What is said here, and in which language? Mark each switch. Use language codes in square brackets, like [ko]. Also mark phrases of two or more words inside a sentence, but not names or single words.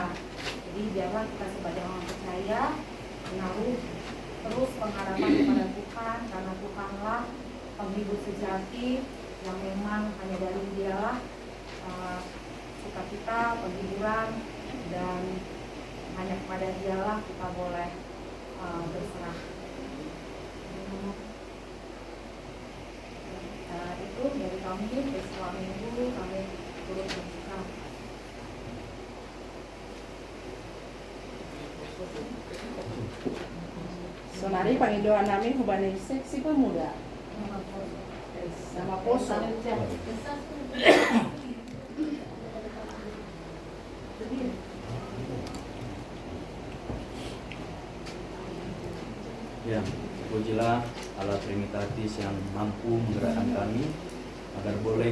[id] Jadi biarlah kita sebagai orang percaya menaruh terus pengharapan kepada Tuhan, karena Tuhanlah penghibur sejati yang memang hanya dari Dialah sukacita, penghiburan, dan hanya kepada Dialah kita boleh berserah. Itu dari kami, peristiwa minggu kami turut berduka. [bts] Sonari pangidoan namin hubani [id] seksi pemuda [bts] sama poso. [id] Ya, pujilah Allah Trinitatis yang mampu menggerakkan kami agar boleh